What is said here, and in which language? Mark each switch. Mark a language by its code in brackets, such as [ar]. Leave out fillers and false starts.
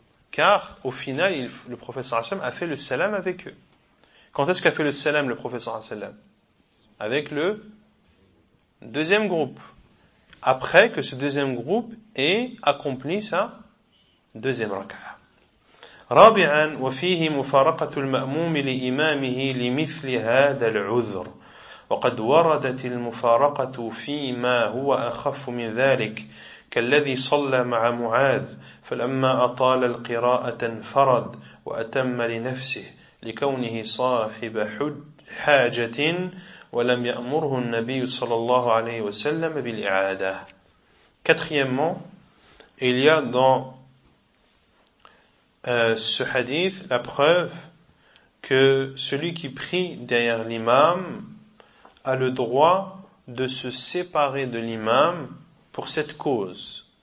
[fr] Car, au final, le professeur Hassam a fait le salam avec eux. Quand est-ce qu'a fait le salam le professeur Hassam? Avec le deuxième groupe. Après que ce deuxième groupe ait accompli sa deuxième rak'ah. [ar] رابعا وفيه مفارقة المأموم لإمامه لمثل هذا العذر وقد وردت المفارقة فيما هو أخف من ذلك كالذي صلى مع معاذ ف فلما أطال القراءة انفرد وأتم لنفسه لكونه صاحب حاجة ولم يأمره النبي صلى الله عليه وسلم بالإعادة. [fr] Quatrièmement, il y a dans ce hadith la preuve que celui qui prie derrière l'imam a le droit de se séparer de l'imam pour cette cause.